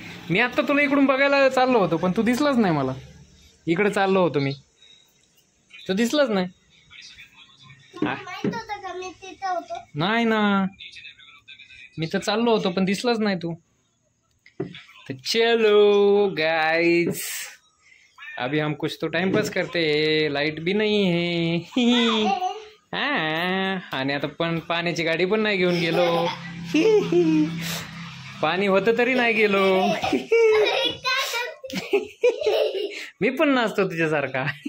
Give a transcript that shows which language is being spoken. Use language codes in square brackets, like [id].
[mr] मी आता तुला इकडून बघायला चाललो होतो पण तू दिसलाच नाही मला. इकडे चाललो होतो मी तू दिसलाच नाही. माहित होतं का मी तिथं होतो? नाही ना मी तर चाललो होतो पण दिसलाच नाही तू. [hi] तो चलो गाइस अभी हम कुछ तो टाइम पास करते हैं. लाइट भी नहीं है. [mr] हाँ आणि आता पण पाण्याची गाडी पण नाही घेऊन गेलो. पाणी होतं तरी नाही गेलो. मी पण नाचतो तुझ्यासारखा.